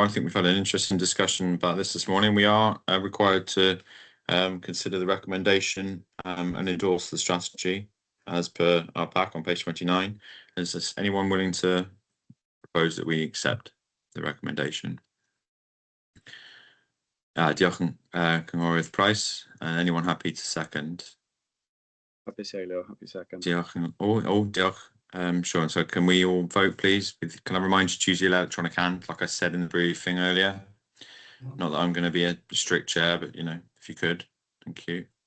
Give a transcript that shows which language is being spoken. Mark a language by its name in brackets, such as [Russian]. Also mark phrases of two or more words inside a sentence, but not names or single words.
[English] I think we've had an interesting discussion about this morning. We are required to consider the recommendation and endorse the strategy as per our pack on page 29. Is anyone willing to propose that we accept the recommendation? [Welsh] Diolch yn Cynghorydd Price. [English] Anyone happy to second? Happy Sailor, happy second. [Welsh] Diolch. Diolch. [English] Sure. So can we all vote, please? Can I remind you to choose your electronic hand, like I said in the briefing earlier? Not that I'm going to be a strict chair, but you know, if you could, thank you.